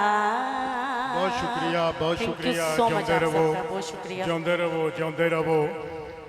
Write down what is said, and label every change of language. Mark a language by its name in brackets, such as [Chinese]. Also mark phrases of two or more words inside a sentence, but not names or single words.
[Hindi] बहुत शुक्रिया [English] Thank you so much [Punjabi] जिਉਂਦੇ [Hindi] आप रहो सबका, बहुत शुक्रिया। [Punjabi] जिਉਂਦੇ रहो